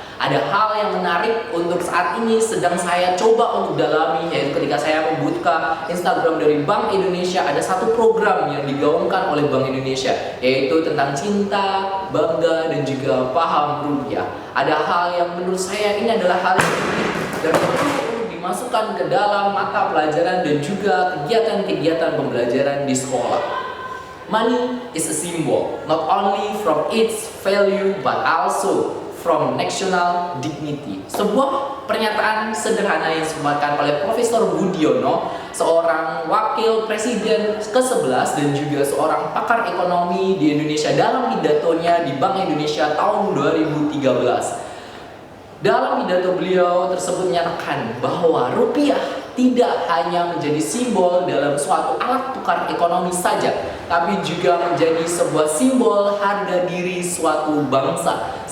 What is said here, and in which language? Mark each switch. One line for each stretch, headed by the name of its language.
Indonesian: Ada hal yang menarik untuk saat ini sedang saya coba untuk dalami, yaitu ketika saya membuka Instagram dari Bank Indonesia, ada satu program yang digaungkan oleh Bank Indonesia, yaitu tentang cinta, bangga, dan juga paham rupiah. Ada hal yang menurut saya ini adalah hal yang penting dan perlu dimasukkan ke dalam mata pelajaran dan juga kegiatan-kegiatan pembelajaran di sekolah.
English: Money is a symbol, not only from its value but also from national dignity.
Indonesian: Sebuah pernyataan sederhana yang disampaikan oleh Profesor Budiono, seorang wakil presiden ke-11 dan juga seorang pakar ekonomi di Indonesia, dalam pidatonya di Bank Indonesia tahun 2013. Dalam pidato beliau tersebut menyatakan bahwa rupiah tidak hanya menjadi simbol dalam suatu alat tukar ekonomi saja, tapi juga menjadi sebuah simbol harga diri suatu bangsa.